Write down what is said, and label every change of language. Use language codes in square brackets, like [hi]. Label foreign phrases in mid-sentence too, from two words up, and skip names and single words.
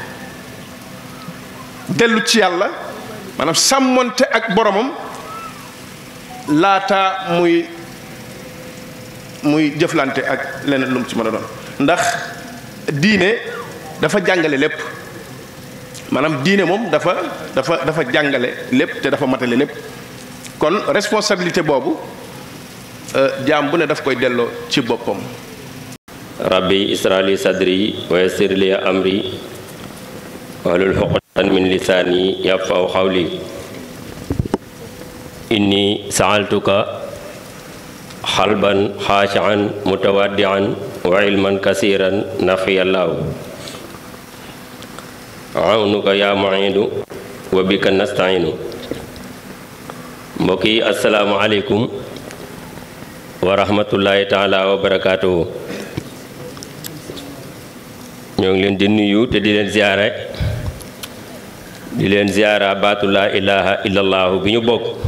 [wo] dellu ci yàlla maanaam sàmmonte ak boromam laata muy jëflante ak leneen lu mu ci mën a doon ndax diine dafa jàngale lépp maanaam diine moom dafa jàngale lépp te dafa matale lépp kon responsabilité boobu jaam bu ne daf koy delloo ci boppam. [ar] رب اشرح لي صدري ويسر لي أمري واحلل عقدة من لساني يفقهوا قولي إني سألتك قلبا خاشعا متودعا وعلما كثيرا نفي الله عونك يا معين وبك نستعين. [wo] mbokk yi [ar] السلام عليكم ورحمة الله تعالى وبركاته. [wo] ñoo ngi leen di nuyu te di leen ziyaara baatu [ar] لا إله إلا الله [wo] bi ñu bokk.